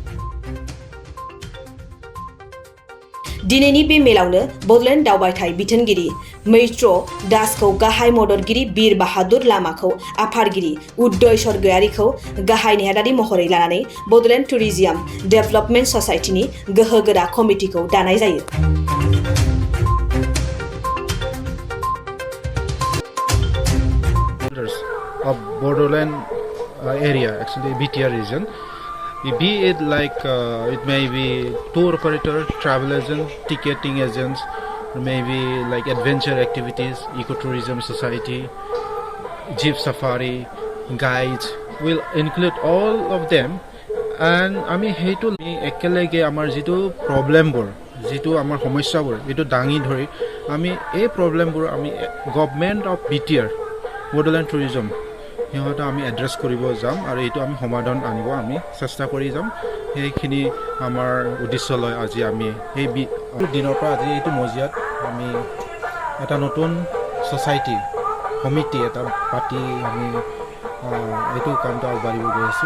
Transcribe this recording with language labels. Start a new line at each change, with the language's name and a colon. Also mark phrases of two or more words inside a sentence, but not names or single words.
Bodo: दिनैनि बे मेलावनो बड'लेण्ड दावबायथाय बिथोनगिरि मैत्र दासखौ गाहाय मददगिरि बीर बाहादुर लामाखौ आफादगिरि उदय स्वर्गयारीखौ गाहाय नेहादारि महरै लानानै बड'लेण्ड टुरिजम डेभेलपमेन्ट ससाइटिनि गोहोगोरा कमिटिखौ दानाय जायो।
English: Of Bodoland area, actually BTR region, be it like it may be tour operator, travel agent, ticketing agents, or maybe like adventure activities, ecotourism society, jeep safari, guides will include all of them.
Assamese: And আমি সেইটো একেলগে আমাৰ যেটো প্ৰবলেমবোৰ যেটো আমাৰ সমস্যাবোৰ এটো দাঙি ধৰি আমি এই প্ৰবলেমবোৰ আমি
English: government of BTR
Assamese: বডোলেণ্ড টুৰিজম সিহঁতক আমি এড্ৰেছ কৰিব যাম আৰু এইটো আমি সমাধান আনিব আমি চেষ্টা কৰি যাম। সেইখিনি আমাৰ উদ্দেশ্যলৈ আজি আমি এই দিনৰ পৰা আজি এইটো মজিয়াত আমি এটা নতুন ছ'চাইটি সমিতি এটা পাতি আমি এইটো কামটো আগবাঢ়িব গৈ আছোঁ।